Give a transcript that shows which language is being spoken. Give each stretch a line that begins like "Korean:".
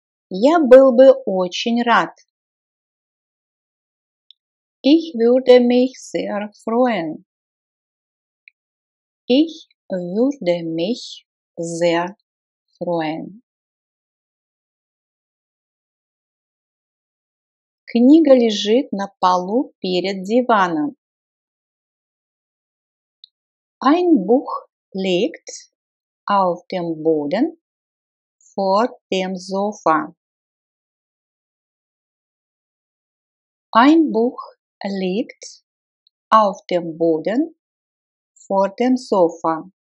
Russian: Я был бы очень рад.
German: Ich würde mich sehr freuen. Ich würde mich sehr freuen.
Russian: Книга лежит на полу перед диваном.
German: Ein Buch liegt auf dem Boden vor dem Sofa. Ein Buch liegt auf dem Boden vor dem Sofa.